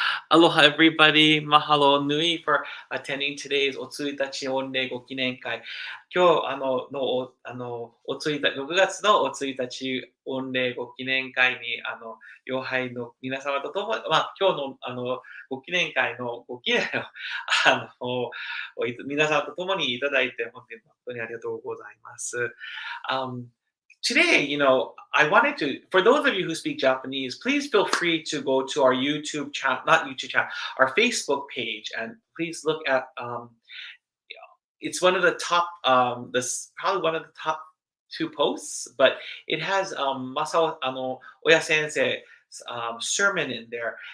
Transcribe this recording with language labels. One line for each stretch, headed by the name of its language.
English: Aloha everybody, mahalo nui for attending today's おついたち御礼ご記念会。
Japanese: 今日6月のおついたち御礼ご記念会に妖拝の皆様とともに、今日のご記念会のご記念を皆様とともにいただいて本当にありがとうございます。
English: Today, I wanted to, for those of you who speak Japanese, please feel free to go to our YouTube channel, not YouTube channel, our Facebook page, and please look at, it's one of the top, this probably one of the top two posts, but it has Masao Oya Sensei's sermon in there.